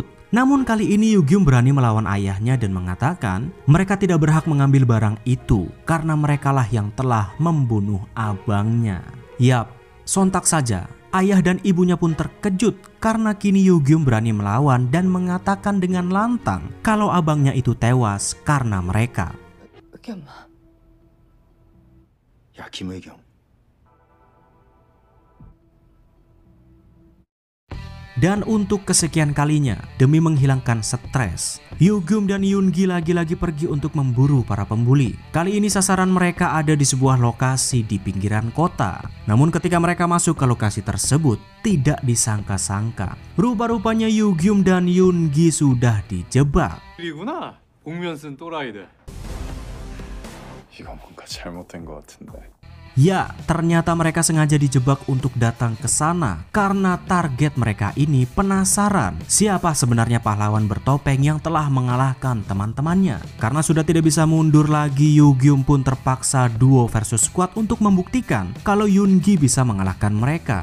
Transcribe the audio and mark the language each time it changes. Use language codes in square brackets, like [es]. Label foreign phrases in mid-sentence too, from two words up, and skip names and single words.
[id] Namun kali ini Yugyum berani melawan ayahnya dan mengatakan mereka tidak berhak mengambil barang itu karena merekalah yang telah membunuh abangnya. Yap, sontak saja ayah dan ibunya pun terkejut karena kini Yugyum berani melawan dan mengatakan dengan lantang kalau abangnya itu tewas karena mereka. [ko] 야, 김의겸. [id] Dan untuk kesekian kalinya, demi menghilangkan stres, Yugyum dan Yoongi lagi-lagi pergi untuk memburu para pembuli. Kali ini sasaran mereka ada di sebuah lokasi di pinggiran kota. Namun ketika mereka masuk ke lokasi tersebut, tidak disangka-sangka, rupa-rupanya Yugyum dan Yoongi sudah dijebak. [ko] 이구나. 복면 쓴 또라이들. 이거 뭔가 잘못된 것 같은데. [id] Ya, ternyata mereka sengaja dijebak untuk datang ke sana karena target mereka ini penasaran siapa sebenarnya pahlawan bertopeng yang telah mengalahkan teman-temannya. Karena sudah tidak bisa mundur lagi, Yugyum pun terpaksa [en] duo versus squad [id] untuk membuktikan kalau Yoongi bisa mengalahkan mereka.